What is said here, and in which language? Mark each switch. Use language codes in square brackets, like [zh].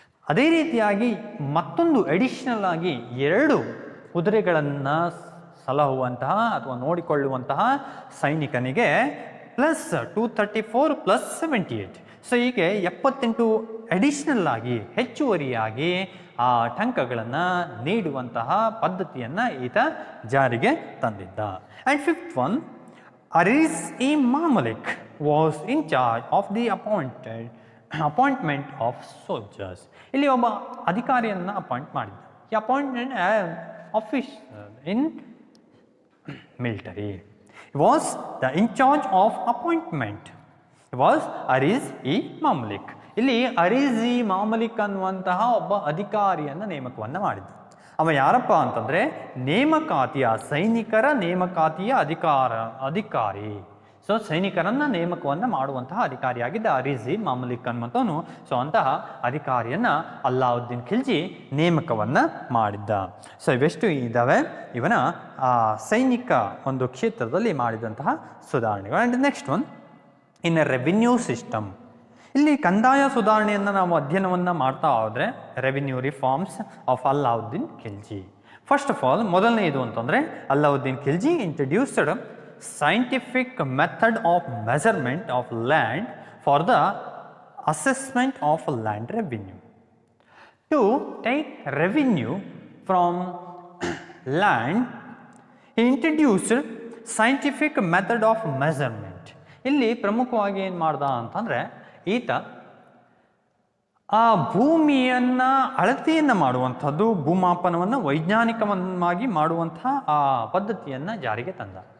[kn] ಅದೇ ರೀತಿಯಾಗಿ ಮತ್ತೊಂದು ಅಡಿಷನಲ್ ಆಗಿ 2 ಕುದುರೆಗಳನ್ನು ಸಲಹುವಂತಹ ಅಥವಾ ನೋಡಿಕೊಳ್ಳುವಂತಹ ಸೈನಿಕನಿಗೆ ಪ್ಲಸ್ 234 ಪ್ಲಸ್ 78. ಸೊ ಹೀಗೆ 78 ಅಡಿಷನಲ್ ಆಗಿ ಹೆಚ್ಚುವರಿಯಾಗಿ ಆ ಟಂಕಗಳನ್ನು ನೀಡುವಂತಹ ಪದ್ಧತಿಯನ್ನು ಈತ ಜಾರಿಗೆ ತಂದಿದ್ದ. [en] And fifth one, Aris-e-Mamalik was in charge of the appointment of soldiers. [kn] ಇಲ್ಲಿ ಒಬ್ಬ ಅಧಿಕಾರಿಯನ್ನು ಅಪಾಯಿಂಟ್ ಮಾಡಿದ್ದ. [en] ಈ appointment officer in military. was in charge of appointment. was Aris-e-Mamalik. [kn] ಇಲ್ಲಿ Aris-e-Mamalik ಅನ್ನುವಂತಹ ಒಬ್ಬ ಅಧಿಕಾರಿಯನ್ನು ನೇಮಕವನ್ನು ಮಾಡಿದ್ದ. ಅವ ಯಾರಪ್ಪ ಅಂತಂದರೆ ನೇಮಕಾತಿಯ, ಸೈನಿಕರ ನೇಮಕಾತಿಯ ಅಧಿಕಾರಿ. ಸೊ ಸೈನಿಕರನ್ನು ನೇಮಕವನ್ನು ಮಾಡುವಂತಹ ಅಧಿಕಾರಿಯಾಗಿದ್ದ ಅರಿಜಿ ಮಾಮಲಿಕ್ ಅನ್ನುವಂಥವನು. ಸೊ ಅಂತಹ ಅಧಿಕಾರಿಯನ್ನು ಅಲ್ಲಾವುದ್ದೀನ್ ಖಿಲ್ಜಿ ನೇಮಕವನ್ನು ಮಾಡಿದ್ದ. ಸೊ ಇವೆಷ್ಟು ಇದ್ದಾವೆ ಇವನ ಸೈನಿಕ ಒಂದು ಕ್ಷೇತ್ರದಲ್ಲಿ ಮಾಡಿದಂತಹ ಸುಧಾರಣೆಗಳು. [en] And next one in a revenue system. [kn] ಇಲ್ಲಿ ಕಂದಾಯ ಸುಧಾರಣೆಯನ್ನು ನಾವು ಅಧ್ಯಯನವನ್ನು ಮಾಡ್ತಾ ಹೋದರೆ [en] Revenue reforms of Alauddin Khilji. First of all [kn] ಮೊದಲನೆಯದು ಅಂತಂದರೆ [en] Alauddin Khilji introduced scientific method of measurement of land for the assessment of land revenue. To take revenue from land, he introduced scientific method of measurement. [kn] ಇಲ್ಲಿ ಪ್ರಮುಖವಾಗಿ ಏನು ಮಾಡ್ದ ಅಂತಂದರೆ ಈತ ಆ ಭೂಮಿಯನ್ನು ಅಳತೆಯನ್ನು ಮಾಡುವಂಥದ್ದು, ಭೂಮಾಪನವನ್ನು ವೈಜ್ಞಾನಿಕವಾಗಿ ಮಾಡುವಂತಹ ಆ ಪದ್ಧತಿಯನ್ನು ಜಾರಿಗೆ ತಂದ.